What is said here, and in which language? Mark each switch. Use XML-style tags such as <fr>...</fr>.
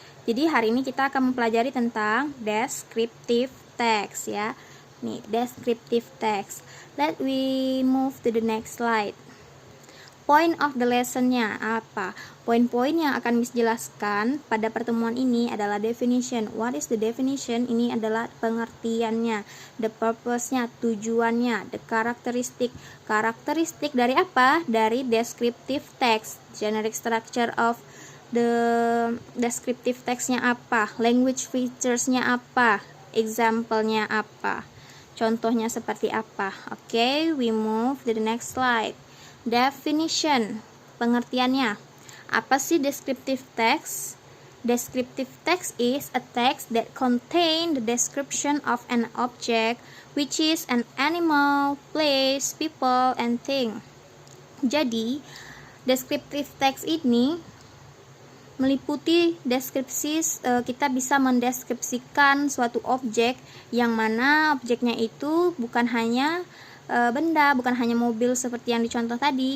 <id>Jadi hari ini kita akan mempelajari tentang descriptive text ya.</id> <en>Nih, descriptive text. Let we move to the next slide. Point of the lesson-nya apa?</en> <id>Poin-poin yang akan Miss jelaskan pada pertemuan ini adalah definition.</id> <en>What is the definition?</en> <id>Ini adalah pengertiannya.</id> <en>The purpose-nya,</en> <id>tujuannya.</id> <en>The characteristic.</en> <id>Karakteristik dari apa?</id> <en>Dari descriptive text. Generic structure of the descriptive text-nya apa? Language features-nya apa? Example-nya apa?</en> <id>Contohnya seperti apa?</id> <en>Okay, we move to the next slide. Definition,</en> <id>pengertiannya. Apa sih</id> <en>descriptive text? Descriptive text is a text that contain the description of an object, which is an animal, place, people, and thing.</en> <id>Jadi, descriptive text ini meliputi deskripsi, kita bisa mendeskripsikan suatu objek yang mana objeknya itu bukan hanya benda, bukan hanya mobil seperti yang dicontoh tadi.</id>